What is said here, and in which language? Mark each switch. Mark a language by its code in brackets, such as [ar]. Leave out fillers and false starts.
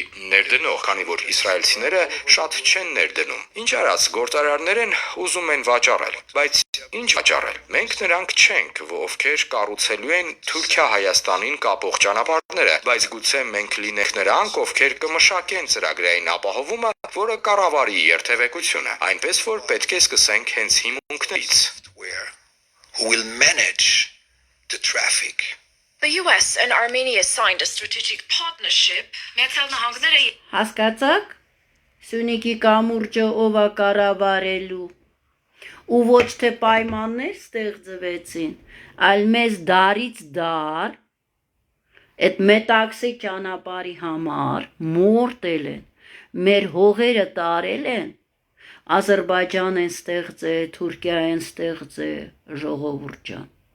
[hy] Ներդնող, քանի որ իսրայելցիները շատ չեն ներդնում։ Ինչ արած, գործարարներ են ուզում են վաճառել, բայց ինչ վաճառել։ Մենք նրանք չենք, ովքեր կառուցելու են Թուրքիա-Հայաստանին կապող ճանապարհները, բայց գուցե մենք լինենք նրանք, ովքեր կմշակեն ծրագրային ապահովումը, որը կառավարի երթևեկությունը։ Այնպես որ պետք է սկսենք հենց հիմունքներից։ [en] Who will manage the traffic. The US and Armenia signed a strategic partnership. [hy] Միացյալ Նահանգները Հասկացաք։ Սյունիքի կամուրջը ով է կառավարելու։ Ու ոչ թե պայմաններ ստեղծվեցին, այլ մեզ դարից դար այդ մետաքսի ճանապարհի համար մորտել են, մեր հողերը տարել են, Ադրբեջան են ստեղծել, Թուրքիա են ստեղծել, ժողովուրդ ջան,